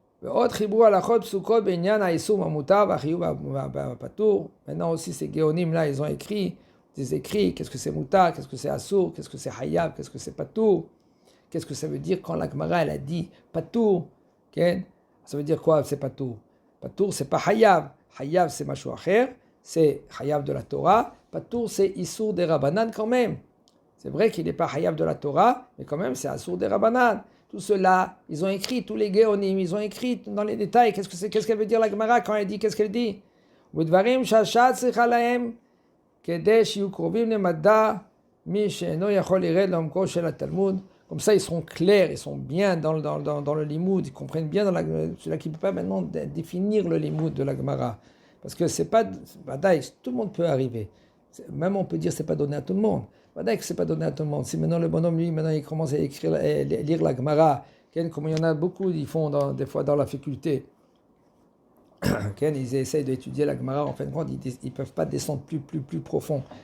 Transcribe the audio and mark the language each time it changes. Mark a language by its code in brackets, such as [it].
[he] ועוד חיברו הלכות פסוקות בעניין האיסור המותר והחיוב הפטור. [fr] Maintenant aussi ces géonim là, ils ont écrit des écrits, qu'est-ce que c'est mutar, qu'est-ce que c'est assour, qu'est-ce que c'est hayab, qu'est-ce que c'est patour, qu'est-ce que ça veut dire quand la Gemara elle a dit patour, ça veut dire quoi c'est patour? Patour c'est pas hayab, hayab c'est mashu acher, c'est hayab de la Torah, patour c'est issour des Rabbanan quand même. C'est vrai qu'il n'est pas hayab de la Torah, mais quand même c'est assour des Rabbanan. Tout cela, ils ont écrit, tous les géonim, ils ont écrit dans les détails, qu'est-ce qu'elle veut dire la Gemara quand elle dit, qu'est-ce qu'elle dit? [he] ודברים שהשעה צריכה להם, כדי שיהיו קרובים למדע, מי שאינו יכול לרד לעומקו של התלמוד. [fr] Comme ça, ils seront clairs, ils sont bien dans le limoud, ils comprennent bien celui-là qui ne peut pas maintenant définir le limoud de la Gemara. Parce que c'est pas, tout le monde peut arriver. Même on peut dire que ce n'est pas donné à tout le monde. Que ce n'est pas donné à tout le monde. Si maintenant le bonhomme, lui, maintenant il commence à lire la Gemara, comme il y en a beaucoup, ils font des fois dans la faculté, ils essayent d'étudier la Gemara, en fin de compte, ils ne peuvent pas descendre plus profond.